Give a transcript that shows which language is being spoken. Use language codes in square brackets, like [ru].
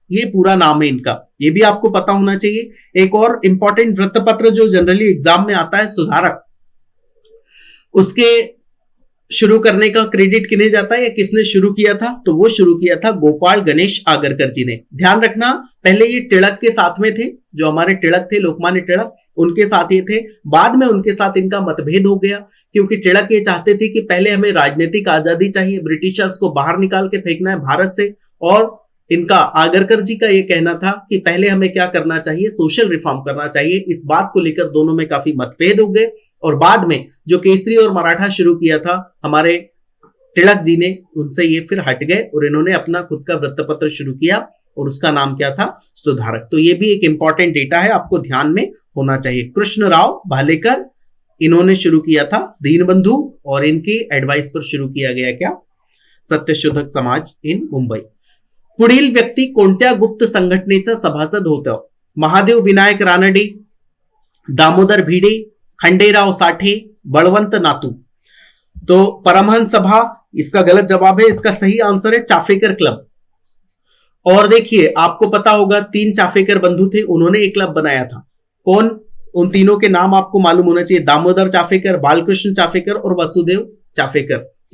[hi] ये पूरा नाम है इनका, ये भी आपको पता होना चाहिए. एक और इंपॉर्टेंट वृत्तपत्र जो जनरली एग्जाम में आता है, सुधारक, उसके शुरू करने का क्रेडिट किन्हें जाता है या किसने शुरू किया था? तो वो शुरू किया था गोपाल गणेश आगरकर जी ने. ध्यान रखना, पहले ये टिळक के साथ में थे. जो हमारे टिळक थे, लोकमान्य टिळक, उनके साथ ये थे. बाद में उनके साथ इनका मतभेद हो गया, क्योंकि टिळक ये चाहते थे कि पहले हमें राजनीतिक आजादी चाहिए, ब्रिटिशर्स को बाहर निकाल के फेंकना है भारत से. और इनका, आगरकर जी का ये कहना था कि पहले हमें क्या करना चाहिए? सोशल रिफॉर्म करना चाहिए. इस बात को लेकर दोनों में काफी मतभेद हो गए. और बाद में जो केसरी और मराठा शुरू किया था हमारे टिळक जी ने, उनसे ये फिर हट गए और इन्होंने अपना खुद का वृत्तपत्र शुरू किया और उसका नाम क्या था? सुधारक. तो ये भी एक इंपॉर्टेंट डेटा है, आपको ध्यान में होना चाहिए. कृष्णराव भालेकर, इन्होंने शुरू किया था दीनबंधु, और इनकी एडवाइस पर शुरू किया गया क्या? सत्यशोधक समाज इन मुंबई. [mr] पुढील व्यक्ती कोणत्या गुप्त संघटनेचा सभासद होतं? महादेव विनायक रानडे, दामोदर भिडे, खंडेराव साठे, बळवंत नातू. [hi] तो परमहंस सभा इसका गलत जवाब है. इसका सही आंसर है चाफेकर क्लब. और देखिए, आपको पता होगा 3 चाफेकर बंधु थे, उन्होंने एक क्लब बनाया था. कौन? उन तीनों के नाम आपको मालूम होना चाहिए. दामोदर चाफेकर, बालकृष्ण चाफेकर और वसुदेव चाफेकर.